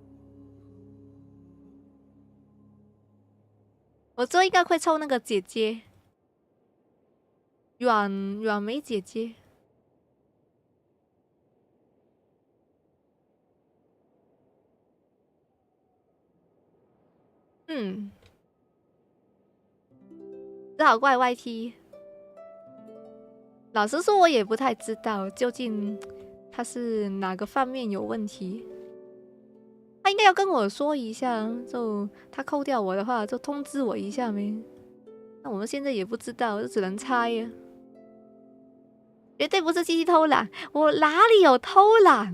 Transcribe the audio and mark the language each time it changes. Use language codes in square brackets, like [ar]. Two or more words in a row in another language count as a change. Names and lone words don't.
[zh] 我這應該會抽那個姐姐，軟梅姐姐。只好怪 YT。老實說，我也不太知道究竟他是哪個方面有問題。他應該要跟我說一下，就他扣掉我的話，就通知我一下沒？那我們現在也不知道，就只能猜呀。絕對不是機器偷懶，我哪裡有偷懶？